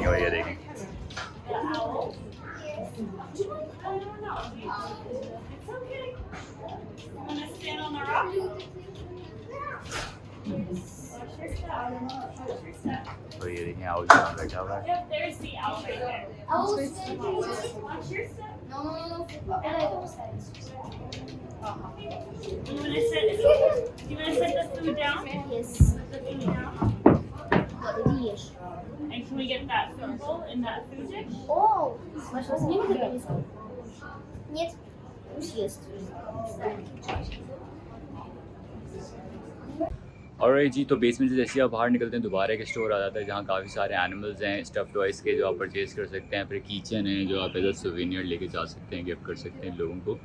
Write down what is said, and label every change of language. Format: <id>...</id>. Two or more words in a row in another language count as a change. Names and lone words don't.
<hi>और ये देखें तो ये देखें आउल बैठा हुआ है।</hi> <en>You want to set the food down? Yes. The food down. Yes. And can we get that food bowl in that food dish?</en> <de>Oh, was nehmt ihr denn so?</de> <ru>Нет, пусть ест.</ru> <hi>और जी, तो बेसमेंट से जैसे आप बाहर निकलते हैं दोबारा एक स्टोर आ जाता है जहाँ काफ़ी सारे एनिमल्स हैं,</hi> <en>stuff toys</en> <hi>के, जो आप परचेज़ कर सकते हैं। फिर किचन है जो आप</hi> <en>as a souvenir</en> <hi>लेके जा सकते हैं, गिफ्ट कर सकते हैं लोगों को।</hi>